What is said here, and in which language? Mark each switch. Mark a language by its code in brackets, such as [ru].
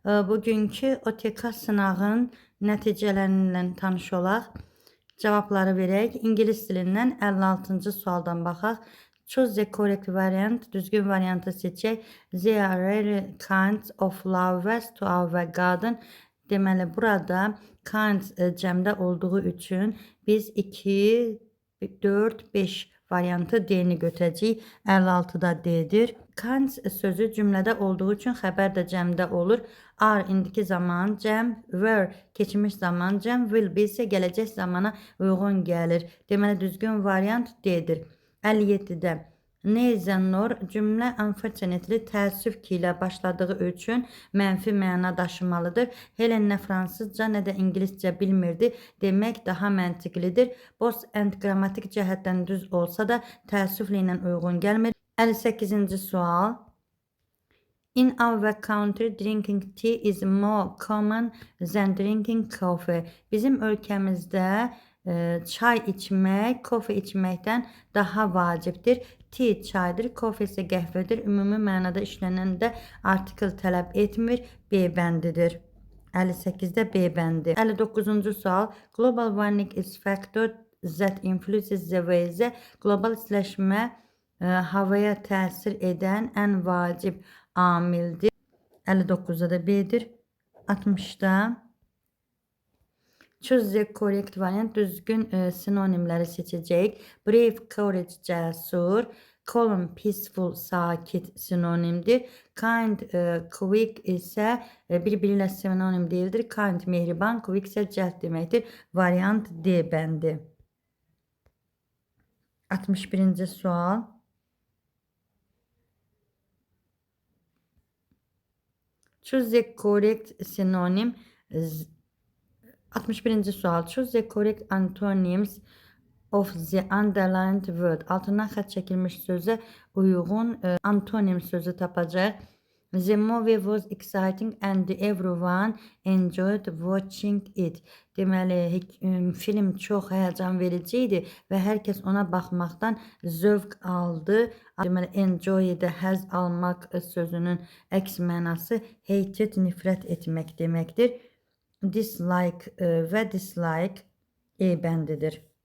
[az] Bugünkü OTK sınağın nəticələrindən tanış olaq. Cavabları verək. İngilis dilindən 56-cı sualdan baxaq. [en] Choose the correct variant. [az] Düzgün variantı seçək. [en] There are rare kinds of flowers to our garden. [az] Deməli, burada kinds cəmdə olduğu üçün biz 2, 4, 5 variantı D-ni götürəcəyik. 56-da D-dir. Kinds sözü cümlədə olduğu üçün xəbər də cəmdə olur. Are indiki zaman cəm, were keçmiş zaman cəm, will be isə gələcək zamana uyğun gəlir. Deməli, düzgün variant D-dir. 57-də Neither cümlə unfortunately təəssüf ki ilə başladığı üçün mənfi məna daşımalıdır. Helen nə fransızca, nə də ingiliscə bilmirdi. Demək daha məntiqlidir. Both and qrammatik cəhətdən düz olsa da təəssüflə ilə uyğun gəlmir. 58-ci sual. [en] In our country, drinking tea is more common than drinking coffee. [az] Bizim ölkəmizdə çay içmək, kofe içməkdən daha vacibdir. Tea çaydır, kofe isə qəhvədir. Ümumi mənada işlənəndə artikel tələb etmir, B bəndidir. 58-də B bəndi. 59-cu sual. [en] Global warming is factor that influences the way. [az] Global istiləşmə havaya təsir edən ən vacib amildir. 59-da da B-dir. 60-da [en] Choose the correct variant. [az] Düzgün sinonimləri seçəcəyik. Brave, courage, cəsur. Calm, peaceful, sakit sinonimdir. Kind, quick isə bir-biri ilə sinonim deyildir. Kind, mehriban, quick isə cəld deməkdir. Variant D bəndi. 61-ci sual. [en] Choose the correct synonym. [az] 61-ci sual. [en] Choose the correct antonyms of the underlined word. [az] Altından xətt çəkilmiş sözə uyğun antonim sözü tapacaq. [en] The movie was exciting and everyone enjoyed watching it. [az] Deməli, film çox həyəcan verici idi və hər kəs ona baxmaqdan zövq aldı. Deməli, enjoy-də həzz almaq sözünün əks mənası hated, nifrət etmək deməkdir. Dislike və dislike E bəndidir.